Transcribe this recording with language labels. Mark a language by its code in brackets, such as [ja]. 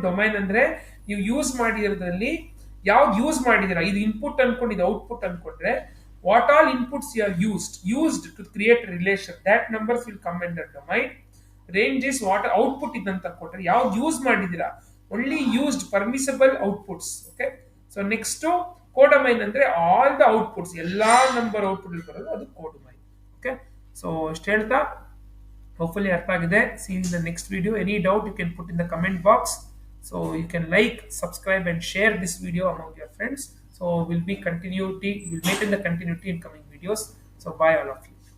[kn] Domain ಅಂದ್ರೆ ನೀವು use ಮಾಡಿರೋದ್ರಲ್ಲಿ ಯಾವ್ದು ಯೂಸ್ ಮಾಡಿದಿರಾ, ಇದು ಇನ್ಪುಟ್ ಅನ್ಕೊಂಡು ಇದು ಔಟ್ಪುಟ್ ಅನ್ಕೊಂಡ್ರೆ, [en] What all inputs you are used to create relation, that numbers will come in the domain. [kn] Range is what output ಇದಂತ ಕೊಟ್ರೆ ಯಾವ್ದು use ಮಾಡಿದಿರಾ, [en] only used permissible outputs. Okay, so next codomain ಅಂದ್ರೆ all the outputs, [kn] ಎಲ್ಲಾ number output ಬರೋದು ಅದು [en] codomain. Okay, so [kn] ಇಷ್ಟು ಹೇಳ್ತಾ hopefully ಅರ್ಥ ಆಗಿದೆ. [en] See you in the next video. Any doubt you can put in the comment box. So you can like, subscribe and share this video among your friends. So we'll maintain the continuity in coming videos. So bye all of you.